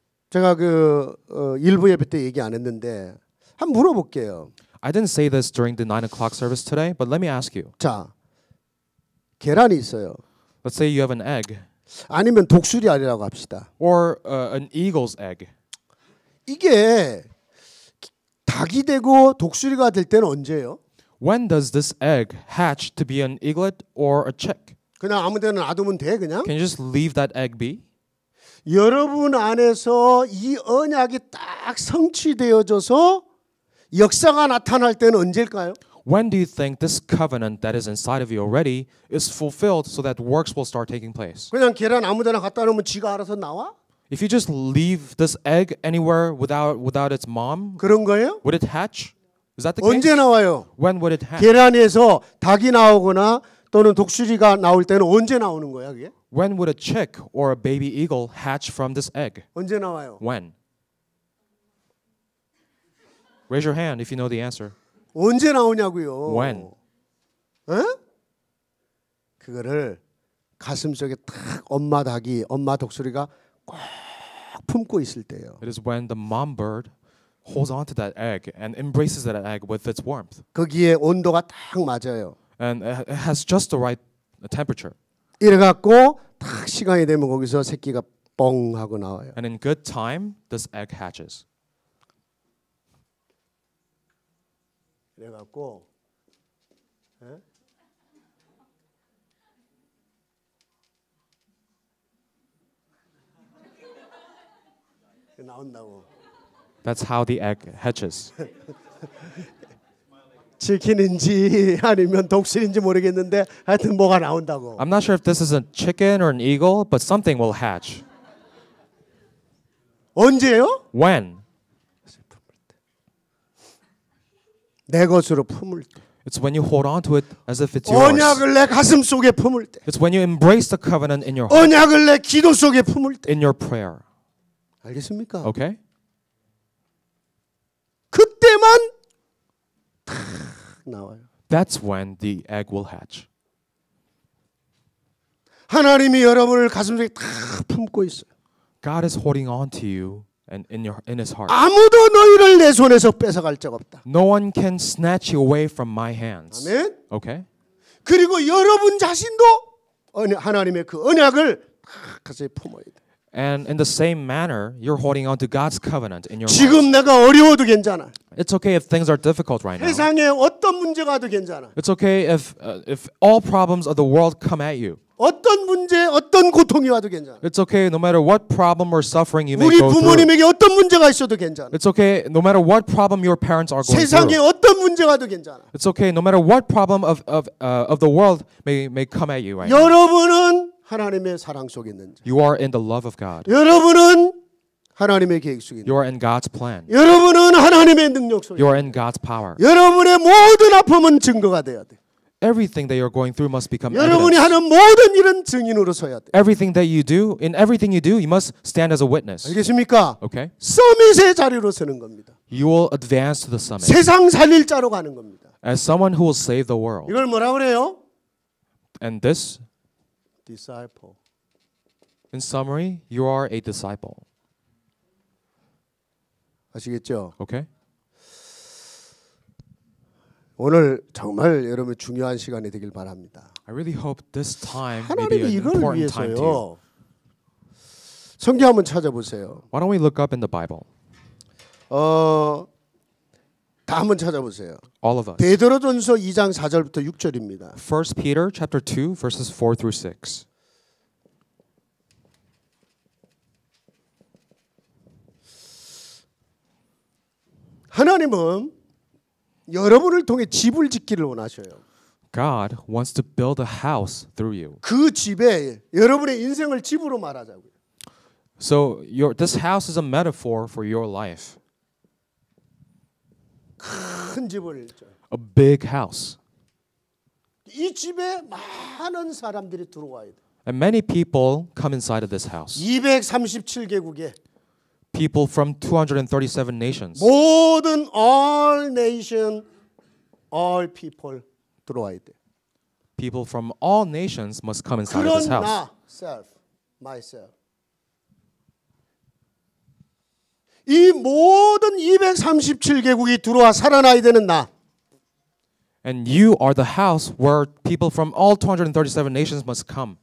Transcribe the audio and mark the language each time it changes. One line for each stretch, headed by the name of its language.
Korean: 제가 일부 예배 때 얘기 안 했는데 한번 물어볼게요.
English: I didn't say this during the 9 o'clock service today, but let me ask you.
Korean: 자, 계란이 있어요.
English: Let's say you have an egg
Korean: 아니면 독수리 알이라고 합시다.
English: or an eagle's egg.
Korean: 이게 닭이 되고 독수리가 될 때는 언제예요?
English: When does this egg hatch to be an eaglet or a chick?
Korean: 그냥 아무데나 놔두면 돼 그냥?
English: Can you just leave that egg be?
Korean: 여러분 안에서 이 언약이 딱 성취되어져서 역사가 나타날 때는 언제일까요?
English: When do you think this covenant that is inside of you already is fulfilled so that works will start taking place?
Korean: 그냥 계란 아무데나 갖다 놓으면 지가 알아서 나와?
English: If you just leave this egg anywhere without its mom,
Korean: 그런 거예요?
English: would it hatch? Is that the case?
Korean: 언제 나와요?
English: When would it hatch?
Korean: 계란에서 닭이 나오거나 또는 독수리가 나올 때는 언제 나오는 거야 그게?
English: When would a chick or a baby eagle hatch from this egg?
Korean: 언제 나와요?
English: When? Raise your hand if you know the answer.
Korean: 언제 나오냐고요?
English: When?
Korean: 그거를 가슴속에 딱 엄마 닭이 엄마 독수리가 꼭 품고 있을 때요.
English: It is when the mom bird holds onto that egg and embraces that egg with its warmth.
Korean: 거기에 온도가 딱 맞아요.
English: And it has just the right temperature.
Korean: 이래 갖고 딱 시간이 되면 거기서 새끼가 뻥 하고 나와요.
English: And in good time, this egg hatches.
Korean: 이래 갖고 나온다고.
English: That's how the egg hatches.
Korean: 치킨인지 아니면 독수리인지 모르겠는데 하여튼 뭐가 나온다고.
English: I'm not sure if this is a chicken or an eagle, but something will hatch.
Korean: 언제요?
English: When?
Korean: 내 것으로 품을 때.
English: It's when you hold on to it as if it's yours.
Korean: 언약을 내 가슴 속에 품을 때.
English: It's when you embrace the covenant in your heart,
Korean: 언약을 내 기도 속에 품을 때.
English: in your prayer.
Korean: 알겠습니까?
English: Okay?
Korean: 그때만 탁 나와요.
English: That's when the egg will hatch.
Korean: 하나님이 여러분을 가슴 속에 탁 품고 있어요.
English: God is holding on to you and in his heart.
Korean: 아무도 너희를 내 손에서 뺏어갈 적 없다.
English: No one can snatch you away from my hands.
Korean: 아멘.
English: Okay?
Korean: 그리고 여러분 자신도 하나님의 그 언약을 탁 가슴에 품어야 돼.
English: And in the same manner, you're holding on to God's covenant in your heart.
Korean: 지금 내가 어려워도 괜찮아.
English: It's okay if things are difficult right now.
Korean: 세상에 어떤 문제가 와도 괜찮아.
English: It's okay if all problems of the world come at you.
Korean: 어떤 문제, 어떤 고통이 와도 괜찮아.
English: It's okay no matter what problem or suffering you may
Korean: 우리
English: go through.
Korean: 부모님에게 어떤 문제가 있어도 괜찮아.
English: It's okay no matter what problem your parents are going
Korean: 세상에
English: through.
Korean: 어떤 문제가 와도 괜찮아.
English: It's okay no matter what problem of the world may come at you right now.
Korean: 여러분은 하나님의 사랑 속에 있는 자.
English: You are in the love of God.
Korean: 여러분은 하나님의 계획 속에 있는
English: You are in God's plan.
Korean: 자. 여러분은 하나님의 능력 속에
English: You are in God's power.
Korean: 자. 여러분의 모든 아픔은 증거가 돼야 돼.
English: Everything that you're going through must become
Korean: 여러분이
English: evidence.
Korean: 하는 모든 일은 증인으로 서야 돼.
English: Everything that you do, in everything you do, you must stand as a witness.
Korean: 알겠습니까?
English: Okay?
Korean: 서밋의 자리로 서는 겁니다.
English: You will advance to the summit
Korean: 세상 살릴 자로 가는 겁니다.
English: as someone who will save the world.
Korean: 이걸 뭐라 그래요?
English: And this, disciple. in summary, you are a disciple.
Korean: 아시겠죠?
English: Okay?
Korean: 오늘 정말 여러분 중요한 시간이 되길 바랍니다.
English: I really hope this time may be
Korean: 하나님이
English: an
Korean: 이걸
English: important time to you.
Korean: 위해서요. 성경 한번 찾아보세요.
English: Why don't we look up in the Bible?
Korean: 다 한번 찾아보세요.
English: All of us.
Korean: 베드로전서 2장 4절부터 6절입니다.
English: 1 Peter chapter 2 verses 4 through 6.
Korean: 하나님은 여러분을 통해 집을 짓기를 원하셔요.
English: God wants to build a house through you.
Korean: 그 집에 여러분의 인생을 집으로 말하자고요.
English: So this house is a metaphor for your life.
Korean: 큰 집을
English: A big house.
Korean: 이 집에 많은 사람들이 들어와야 돼.
English: And many people come inside of this house.
Korean: 237개국에
English: People from 237 nations.
Korean: 모든
English: all nation, all people
Korean: 들어와야 돼.
English: People from all nations must come inside of
Korean: 그런
English: this house.
Korean: 나,
English: self, myself.
Korean: 이 모든 237개국이 들어와 살아나야 되는 나.
English: And you are the house where people from all 237 nations must come.